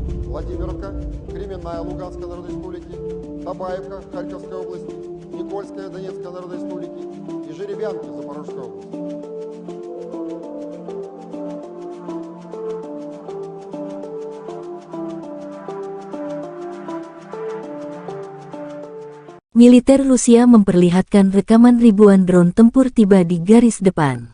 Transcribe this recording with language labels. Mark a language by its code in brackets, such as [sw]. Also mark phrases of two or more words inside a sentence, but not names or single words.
[ru] Владимировка, Кременная Луганской Народной Республики, Табаевка, Харьковская область, Никольская Донецкой Народной Республики и Жеребянки, Запорожская область. [id] Militer Rusia memperlihatkan rekaman ribuan drone tempur tiba di garis depan.